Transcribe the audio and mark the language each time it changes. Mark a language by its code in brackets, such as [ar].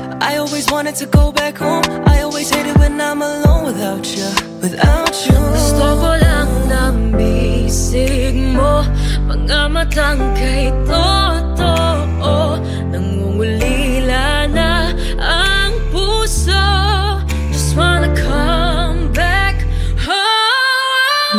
[en] I always wanted to go back home. I always hate it when I'm alone without you. [tl] Gusto ko lang ng bisig mo, mga matang kay totoo, nangungulila na ang puso. [en] Just wanna come back home.